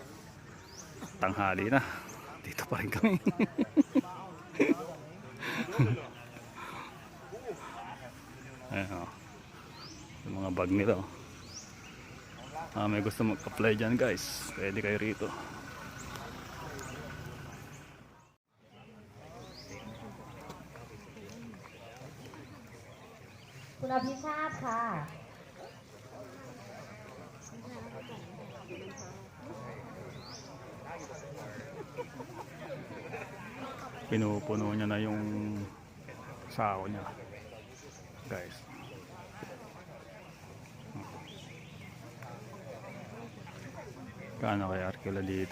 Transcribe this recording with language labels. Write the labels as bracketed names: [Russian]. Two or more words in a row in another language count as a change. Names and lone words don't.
[Filipino] Tanghali na, dito pa rin kami. Ayan, yung mga bag nila. May gusto mag-apply dyan guys, pwede kayo rito. [Thai] คุณอภิชาติค่ะ [Filipino] Pinupuno niya na yung sako niya guys. Kaano kaya arkila dito?